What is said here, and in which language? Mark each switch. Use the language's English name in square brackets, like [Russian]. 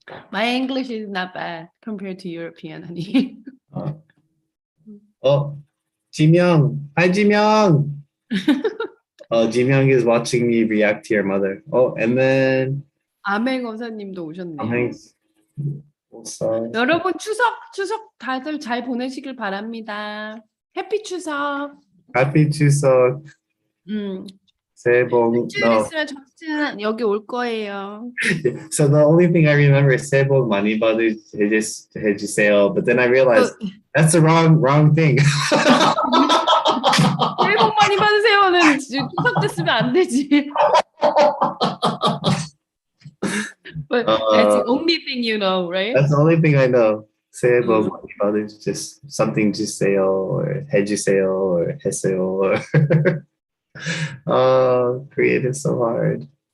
[English] My English is not bad compared to European, honey. Oh, Jimyoung. Hi, Jimyoung. Oh, Jimyoung is watching me react to your mother. Oh, and then [Korean] 아멘 검사님도 오셨네요. [English] sorry. [Korean] 여러분 추석 다들 잘 보내시길 바랍니다. [English] 해피 추석. Happy Chuseok. [Korean] 새해 복. 일주일 있으면 저스틴 여기 올 거예요. [English] So the only thing I remember is [Korean] 새해 복 많이 받으세요. [English] But then I realized that's the wrong thing. [Korean] 새해 복 많이 받으세요는 추석 때 쓰면 안 되지. [English] But that's the only thing you know, right? That's the only thing I know. [Korean] 새해 복 많이 받으세요. [English] Just something [Korean] 주세요 [English] or [Korean] 해주세요 [English] or [Korean] 했어요 [English] or oh, Korean is so hard.